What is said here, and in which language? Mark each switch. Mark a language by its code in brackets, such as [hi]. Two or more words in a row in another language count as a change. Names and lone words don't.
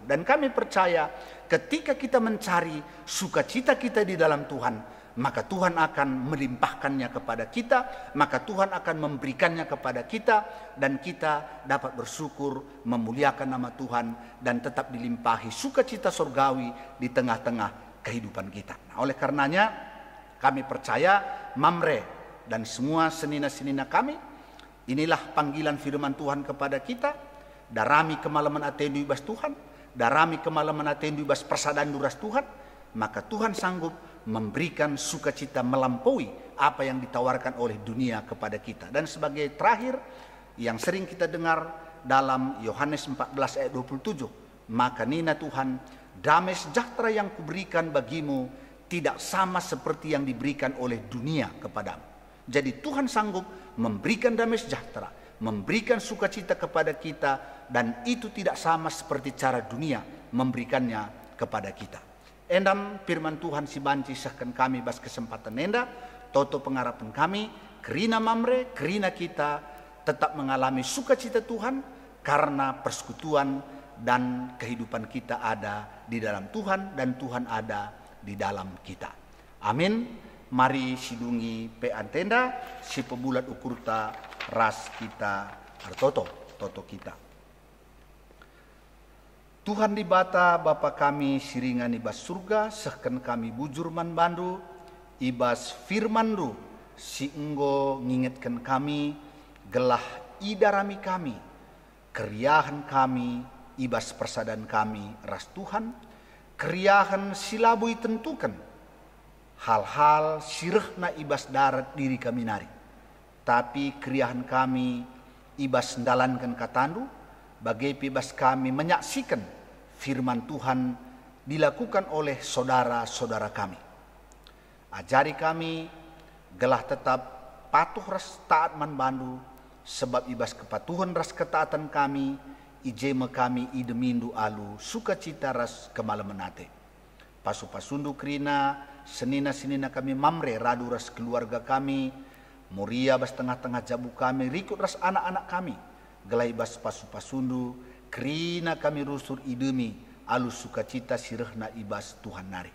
[id] Dan kami percaya ketika kita mencari sukacita kita di dalam Tuhan, maka Tuhan akan melimpahkannya kepada kita, maka Tuhan akan memberikannya kepada kita, dan kita dapat bersyukur, memuliakan nama Tuhan, dan tetap dilimpahi sukacita surgawi di tengah-tengah kehidupan kita. Nah, oleh karenanya kami percaya mamre dan semua senina-senina kami, inilah panggilan firman Tuhan kepada kita. [btx] Darami kemalaman atendu ibas Tuhan, darami kemalaman atendu ibas persadan duras Tuhan, [id] maka Tuhan sanggup memberikan sukacita melampaui apa yang ditawarkan oleh dunia kepada kita. Dan sebagai terakhir, yang sering kita dengar dalam Yohanes 14 ayat 27, maka nina Tuhan, damai sejahtera yang kuberikan bagimu tidak sama seperti yang diberikan oleh dunia kepadamu. Jadi Tuhan sanggup memberikan damai sejahtera, memberikan sukacita kepada kita, dan itu tidak sama seperti cara dunia memberikannya kepada kita. [btx] Endam firman Tuhan si banci sahkan kami bas kesempatan enda, toto pengharapan kami, kerina mamre, [id] kerina kita tetap mengalami sukacita Tuhan karena persekutuan dan kehidupan kita ada di dalam Tuhan dan Tuhan ada di dalam kita. Amin. [btx] Mari sidungi pe antenda si pebulat ukurta ras kita artoto toto kita. Tuhan di bata Bapa kami siringan ibas surga sehken kami bujur man bandu ibas firmandu si enggo ngingetkan kami gelah idarami kami keriahan kami ibas persadan kami ras Tuhan keriahan silabui tentukan hal-hal sirehna ibas darat diri kami nari. Tapi keriahan kami ibas ndalankan katandu, bagai ibas kami [id] menyaksikan firman Tuhan dilakukan oleh saudara-saudara kami. [btx] Ajari kami gelah tetap patuh ras taat man bandu, sebab ibas kepatuhan ras ketaatan kami, ijema kami idemindu alu sukacita ras kemalemenate. Pasu-pasundu kerina senina-senina kami mamre radu ras keluarga kami, muria bas tengah-tengah jabu kami, rikut ras anak-anak kami, gelai bas pasu-pasundu, kerina kami rusur idemi, alus sukacita sirehna ibas Tuhan nari.